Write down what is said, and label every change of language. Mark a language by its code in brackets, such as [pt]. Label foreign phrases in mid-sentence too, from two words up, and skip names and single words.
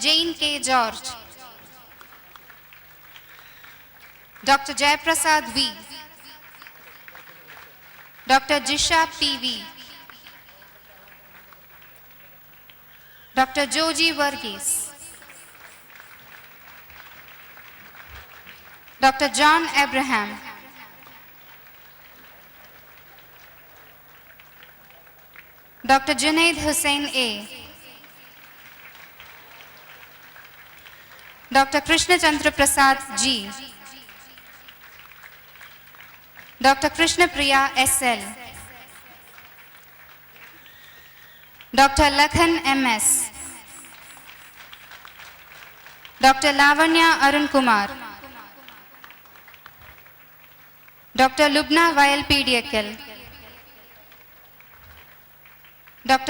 [en] Jane K. George, Dr. Jayaprasad V, Dr. Jisha P.V., Dr. Joji Varghese, Dr. John Abraham, Dr. Junaid Hussain A, Dr. Krishna Chandra Prasad G, Dr. Krishna Priya S.L., Dr. Lakhan M.S., Dr. Lavanya Arun Kumar, Dr. Lubna Vail PDKL, Dr.